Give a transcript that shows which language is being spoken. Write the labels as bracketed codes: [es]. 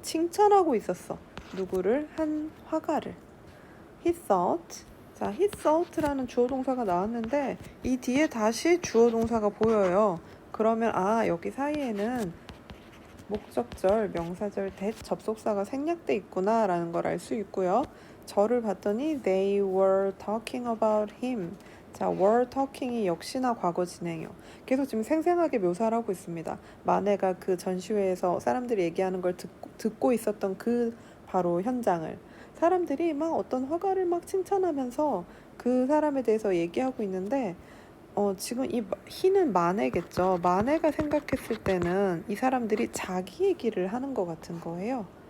[ko] 칭찬하고 있었어. 누구를? 한 화가를. [en] He thought. [ko] 자, [en] he thought [ko] 라는 주어 동사가 나왔는데 이 뒤에 다시 주어 동사가 보여요. 그러면 여기 사이에는 목적절, 명사절, 접속사가 생략돼 있구나 라는 걸 알 수 있고요. 저를 봤더니 [en] they were talking about him. [ko] 자, were talking이 역시나 과거 진행형. 계속 지금 생생하게 묘사를 하고 있습니다. 마네가 그 전시회에서 사람들이 얘기하는 걸 듣고 있었던 그 바로 현장을. 사람들이 막 어떤 화가를 막 칭찬하면서 그 사람에 대해서 얘기하고 있는데 지금 이 희는 마네겠죠. 마네가 생각했을 때는 이 사람들이 자기 얘기를 하는 것 같은 거예요.